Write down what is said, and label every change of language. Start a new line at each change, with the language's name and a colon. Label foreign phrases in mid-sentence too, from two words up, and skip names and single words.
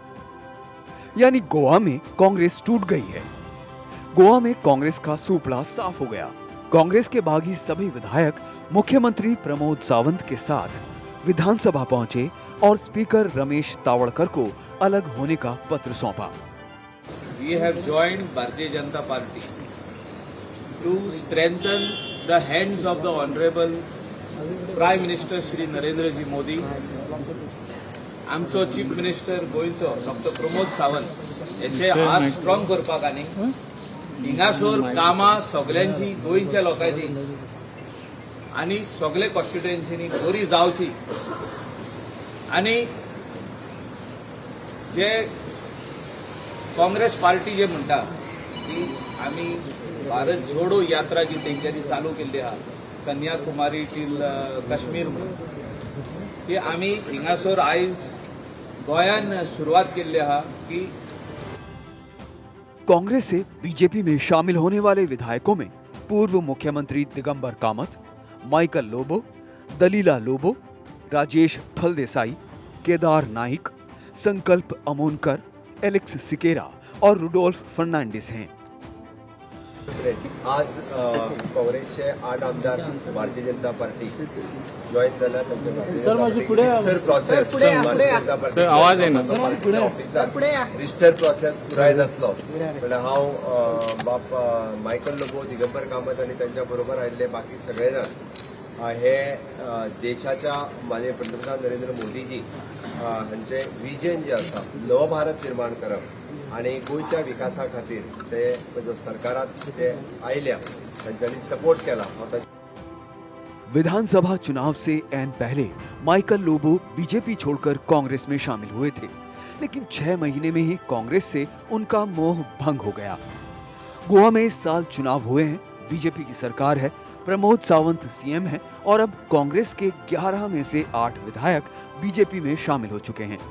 Hindi: यानी गोवा में कांग्रेस टूट गई है। गोवा में कांग्रेस का सुपड़ा साफ हो गया। कांग्रेस के बागी सभी विधायक मुख्यमंत्री प्रमोद सावंत के साथ विधानसभा पहुंचे और स्पीकर रमेश तावड़कर को अलग होने का पत्र सौंपा।
English: We have joined Bharatiya Janata Party to strengthen the hands of the Honorable Prime Minister Shri Narendra Ji Modi.
Konkani: आमचो
English: chief minister
Konkani: गोयचो डॉक्टर प्रमोद सावंत याचे हात स्ट्रॉंग करपाक आनी हिंगासोर कामां सगळ्यांची गोंयच्या लोकांची आनी सगळे कॉन्स्टिट्युएन्सीनी बरी जावची आनी जे काँग्रेस पार्टी जे म्हणटा की आमी भारत जोडो यात्रा जी तेंच्यांनी चालू केल्ली आहा कन्याकुमारी टील काश्मीर ती आमी हिंगासोर आयज गोयान सुरुवात केल्ली आहा की
Hindi: कांग्रेस से बीजेपी में शामिल होने वाले विधायकों में पूर्व मुख्यमंत्री दिगंबर कामत, माइकल लोबो, दलीला लोबो, राजेश फलदेसाई, केदार नाइक, संकल्प अमोनकर, एलेक्स सिकेरा और रुडोल्फ फर्नांडिस हैं।
Marathi: आज काँग्रेसचे 8 आमदार भारतीय जनता पार्टी जॉईन झाला।
Konkani: रितसर प्रोसेस भारतीय जनता पार्टी रितसर प्रोसेस पुराय जातलो म्हणल्यार हांव बाप मायकल लोबो, दिगंबर कामत आनी त्यांच्या बरोबर आयिल्ले बाकी सगळे जण हे देशाच्या माननीय पंतप्रधान नरेंद्र मोदीजी हांचे विजन जे आसा नव भारत निर्माण करप आणि गोयच्या विकासा खातीर ते सरकारात ते आयल्या तांच्यांनी सपोर्ट केला।
Hindi: विधानसभा चुनाव से ऐन पहले माइकल लोबो बीजेपी छोड़कर कांग्रेस में शामिल हुए थे, लेकिन 6 महीने में ही कांग्रेस से उनका मोह भंग हो गया। गोवा में इस साल चुनाव हुए हैं, बीजेपी की सरकार है, प्रमोद सावंत सीएम है और अब कांग्रेस के 11 में से 8 विधायक बीजेपी में शामिल हो चुके हैं।